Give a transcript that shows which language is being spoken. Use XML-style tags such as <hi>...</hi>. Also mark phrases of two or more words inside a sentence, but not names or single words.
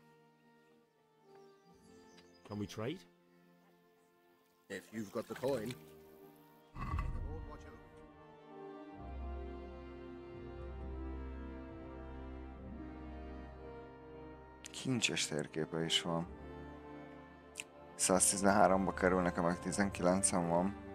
<en>Can we trade? If you've got the coin.</en> <hu>Kincses térképe is van. 113-ba kerül, nekem meg 19-en van.</hu>